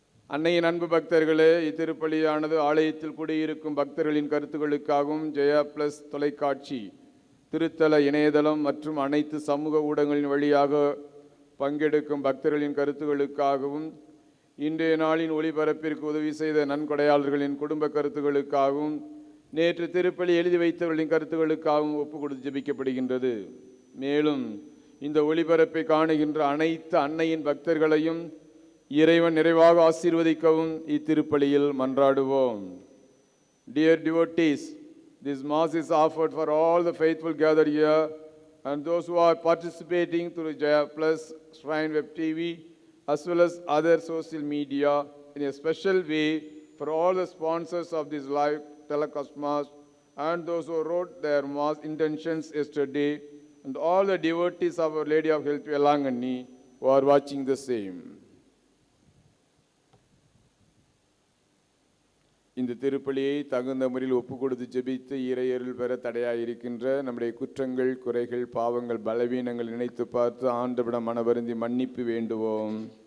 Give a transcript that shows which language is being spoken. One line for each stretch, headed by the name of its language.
Tamil: அன்னையின் அன்பு பக்தர்களே, இத்திருப்பலியானது ஆலயத்தில் கூடியிருக்கும் பக்தர்களின் கருத்துக்களுக்காகவும் ஜெயா பிளஸ் தொலைக்காட்சி, திருத்தல இணையதளம் மற்றும் அனைத்து சமூக ஊடகங்களின் வழியாக பங்கெடுக்கும் பக்தர்களின் கருத்துக்களுக்காகவும், இன்றைய நாளின் ஒளிபரப்பிற்கு உதவி செய்த நன்கொடையாளர்களின் குடும்ப கருத்துக்களுக்காகவும், நேற்று திருப்பலி எழுதி வைத்தவர்களின் கருத்துக்களுக்காகவும் ஒப்பு கொடுத்து ஜெபிக்கப்படுகின்றது. மேலும் இந்த ஒளிபரப்பை காணுகின்ற அனைத்து அன்னையின் பக்தர்களையும் இறைவன் நிறைவாக ஆசீர்வதிக்கவும் இத்திருப்பலியில் மன்றாடுவோம்.
English: Dear devotees, this mass is offered for all the faithful gathered here and those who are participating through Jaya Plus, Shrine Web TV, as well as other social media, in a special way for all the sponsors of this live telecast mass and those who wrote their mass intentions yesterday, and all the devotees of Our Lady of Health Velangani who are watching the same.
Tamil: இந்த திருப்பலியை தகுந்த முறையில் ஒப்பு கொடுத்து ஜெபித்து இறையருள் பெற தடையாயிருக்கின்ற நம்முடைய குற்றங்கள், குறைகள், பாவங்கள், பலவீனங்கள் நினைத்து பார்த்து ஆண்டவரிடம் மனவருந்தி மன்னிப்பு வேண்டுவோம்.